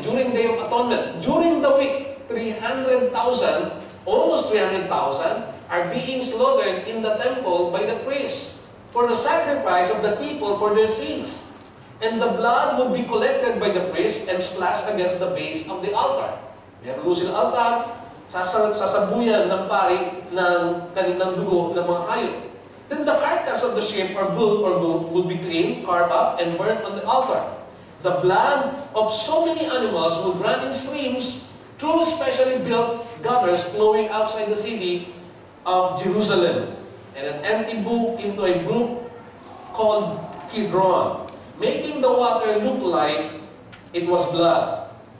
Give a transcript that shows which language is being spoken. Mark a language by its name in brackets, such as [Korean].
[English] During Day of Atonement, during the week, 300,000, almost 300,000, are being slaughtered in the temple by the priests for the sacrifice of the people for their sins. And the blood would be collected by the priest and splashed against the base of the altar. [Filipino] Meron silang altar, sasabuyan ng pari ng kanilang dugo ng mga hayop. [English] Then the carcass of the sheep or bull would be cleaned, carved up, and burned on the altar. The blood of so many animals would run in streams through specially built gutters flowing outside the city of Jerusalem, and an empty brook into a brook called Kidron, making the water look like it was blood.